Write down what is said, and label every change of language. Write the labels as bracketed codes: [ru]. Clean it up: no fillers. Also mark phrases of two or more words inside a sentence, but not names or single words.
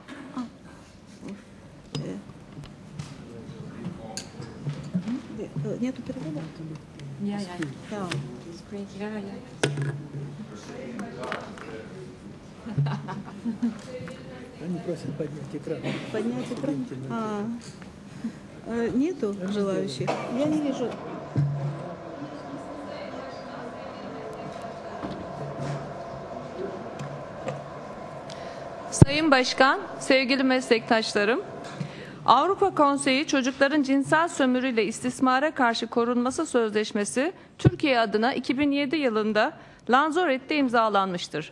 [ru] Нету перевода? Да. Они просят поднять экран. Поднять экран? Нету желающих? Я не вижу. [tr] Sayın Başkan, sevgili meslektaşlarım, Avrupa Konseyi Çocukların Cinsel Sömürüyle İstismara Karşı Korunması Sözleşmesi Türkiye adına 2007 yılında Lanzarote'de imzalanmıştır.